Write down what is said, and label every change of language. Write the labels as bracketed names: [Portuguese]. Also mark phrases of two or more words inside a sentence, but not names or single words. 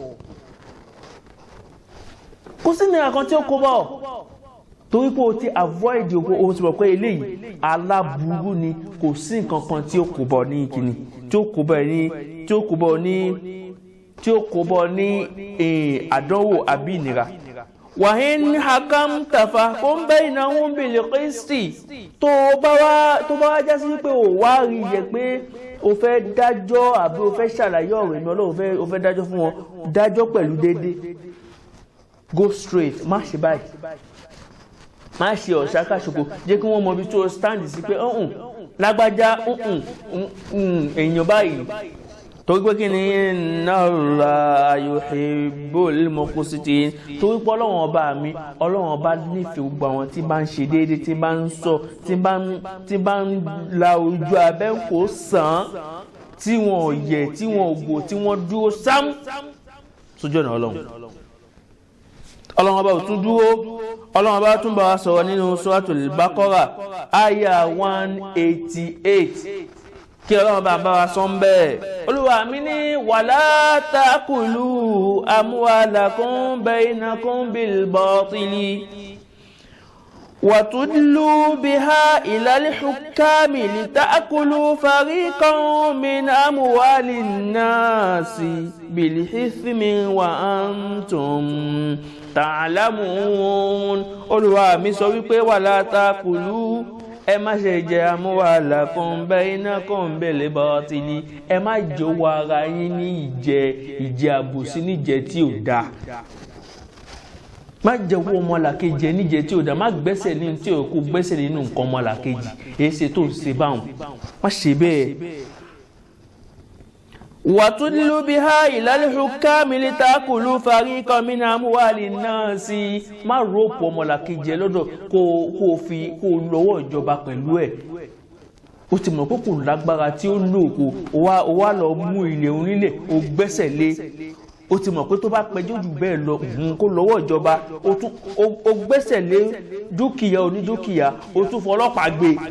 [Yoruba] torí pé o ti avoid o ti mọ̀ pé eléyìí aláburú ni kò sí nǹkan kan tí ó kò bọ̀ ní ìkíni tí ó kò bọ̀ ní àdánwò àbí ìnira wa [Arabic] إن حكمت فاحكم بينهم بالقسط [Yoruba] tó bá wá já sí pé o wá rí yẹ pé o fẹ́ dájọ́ àbí o fẹ́ ṣàlàyé ọ̀rọ̀ ìmọ̀ Ọlọ́run o fẹ́ dájọ́ fún wọn dájọ́ pẹ̀lú déédé [English] go straight [Yoruba] má ṣe báyìí má ṣe ọ̀ṣákàṣoko jẹ́ kí wọ́n mọ ibi tó stand sí pé lágbájá èèyàn báyìí torí pé kí ni [Arabic] إن الله يحب المقسطين, [Yoruba] torí pé Ọlọ́run ọba mi, Ọlọ́run ọba nífẹ̀ẹ́ gbogbo àwọn tí bá ń ṣe déédéé, tí bá ń sọ, tí bá ń la ojú abẹ́ǹkó sàn, tí wọn ò yẹ, tí wọn ò gbò, tí wọ́n dúró sám sójú ọ̀nà Ọlọ́run. Ọlọ́run ọba ò tún dúró, Ọlọ́run ọba tún bá wa sọ̀rọ̀ nínú Suratul Baqara àyà 188 kí Ọlọ́run bá wa sọ ń bẹ́ẹ̀. Olúwa mi ní [Arabic] ولا تأكلوا أموالكم بينكم بالباطل وتدلوا بها إلى الحكام لتأكلوا فريقا من أموال الناس بالإثم وأنتم تعلمون. [Yoruba] Olúwa mi sọ wípé [Arabic] ولا تأكلوا, [Yoruba] ẹ má ṣe jẹ [Arabic] أموالكم بينكم بالباطل, [Yoruba] ẹ má jowó ara yín ní ìjẹ àbòsí níjẹ tí ò dáa. Má jẹ́wọ́ ọmọlàkejì níjẹ tí ò dáa, má gbẹ́sẹ̀ ní tí ò kó gbẹ́sẹ̀ nínú nǹkan ọmọlàkejì, èyí ṣe tó ń ṣe báwọn, má ṣe bẹ́ẹ̀. [Arabic] وَتُدْلُوا بِهَا إِلَى الْحُكَّامِ لِتَأْكُلُوا فَرِيقًا مِنْ أَمْوَالِ النَّاسِ. [Yoruba] Má rọ́pò ọmọlàkejì lọ́dọ̀ kó lọ́wọ́ ìjọba pẹ̀lú ẹ̀. Ó ti mọ̀ pé kò lágbára tí ó lò ó wá lọ mú ilẹ̀ onílẹ̀ ó gbẹ́sẹ̀ lé. Ó ti mọ̀ pé tó bá pẹjọ́ jù bẹ́ẹ̀ lọ kó lọ́wọ́ ìjọba ó gbẹ́sẹ̀ lé dúkìá onídúkìá, ó tún fọlọ́pàá gbé.